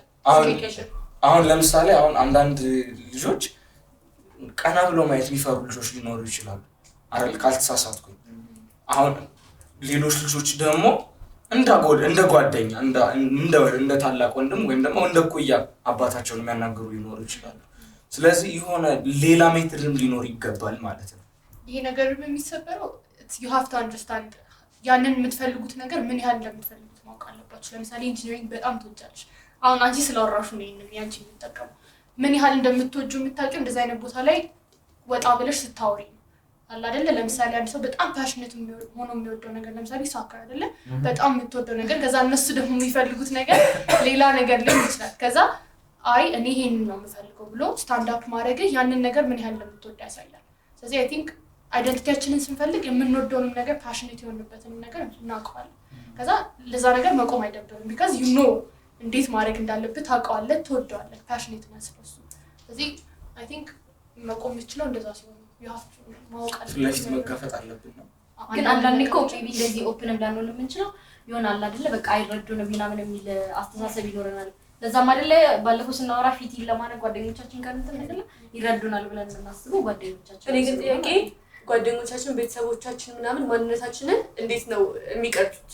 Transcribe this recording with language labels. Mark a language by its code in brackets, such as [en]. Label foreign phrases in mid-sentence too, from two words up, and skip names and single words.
[am] አሁን ለምሳሌ አሁን አንዳንድ ልጆች ቀና ብሎ ማየት የሚፈሩ ልጆች ሊኖሩ ይችላሉ አይደል ካልተሳሳትኩኝ። አሁን ሌሎች ልጆች ደግሞ እንደ ጓደኛ እንደ ታላቅ ወንድም ወይም ደግሞ እንደ ኩያ አባታቸውን የሚያናገሩ ሊኖሩ ይችላሉ። ስለዚህ የሆነ ሌላ ሜትድም ሊኖር ይገባል ማለት ነው። ይሄ ነገር የሚሰበረው [en] you have to understand [am] ያንን የምትፈልጉት ነገር ምን ያህል እንደምትፈልጉት ማወቅ አለባችሁ። ለምሳሌ ኢንጂነሪንግ በጣም ትወጃለሽ። አሁን አንቺ ስለወራሹ ነው ይሄንን ያንቺ የምትጠቀሙ ምን ያህል እንደምትወጁ የምታውቂው እንደዛ አይነት ቦታ ላይ ወጣ ብለሽ ስታወሪ አለ አይደለ። ለምሳሌ አንድ ሰው በጣም ፓሽኔት ሆኖ የሚወደው ነገር ለምሳሌ ሳከር አይደለ በጣም የምትወደው ነገር ከዛ እነሱ ደግሞ የሚፈልጉት ነገር ሌላ ነገር ሊሆን ይችላል። ከዛ አይ እኔ ይሄንን ነው የምፈልገው ብሎ [en] stand up [am] ማድረግ ያንን ነገር ምን ያህል እንደምትወድ ያሳያል። ስለዚህ [en] I think [am] አይደንቲቲያችንን ስንፈልግ የምንወደውንም ነገር ፓሽኔት የሆንበትንም ነገር እናውቀዋለን። ከዛ ለዛ ነገር መቆም አይደብርም [en] because you know [am] እንዴት ማድረግ እንዳለበት ታውቀዋለህ፣ ትወደዋለህ፣ ፓሽኔት ነህ ስለሱ። ስለዚህ [en] I think [am] መቆም የሚችለው እንደዛ ሲሆን [en] you have to [am] ማወቅ ፍላሽት መጋፈጥ አለብን ነው። ግን አንዳንዴ እኮ ሜቢ እንደዚህ ኦፕን እንዳንሆን የምንችለው ይሆናል አይደለ በቃ አይረዱንም ምናምን የሚል አስተሳሰብ ይኖረናል። ለዛም አይደለ ባለፈው ስናወራ ፊት ለማድረግ ጓደኞቻችን ጋር እንትን አይደለ ይረዱናል ብለን እናስበው ጓደኞቻችን። እኔ ግን ጥያቄ ጓደኞቻችን ቤተሰቦቻችን ምናምን ማንነታችንን እንዴት ነው የሚቀርጹት?